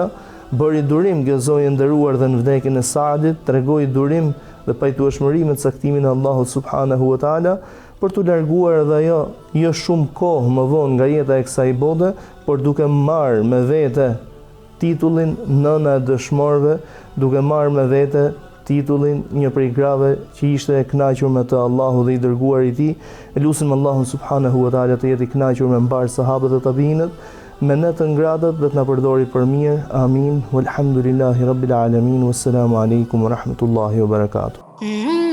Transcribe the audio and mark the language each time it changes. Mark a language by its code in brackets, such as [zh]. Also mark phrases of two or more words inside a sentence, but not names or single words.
[sq] Bëri durim gëzoi nderuar dhe në vdekjen e Saadit tregoi durim dhe pajtueshmëri me caktimin e Allahut [ar] سبحانه وتعالى, [sq] për të larguar edhe jo shumë kohë më vonë nga jeta e kësaj bote, por duke marrë me vete titullin nëna e dëshmorëve, duke marrë me vete titullin një prej grave që ishte e kënaqur me të Allahu dhe i dërguar i tij. Elusim Allahun subhanahu wa taala të jetë i kënaqur me mbar sahabët dhe tabiinët, me ne të ngratët dhe të na përdori për mirë. Amin. [ar] والحمد لله رب العالمين. والسلام عليكم ورحمة الله وبركاته.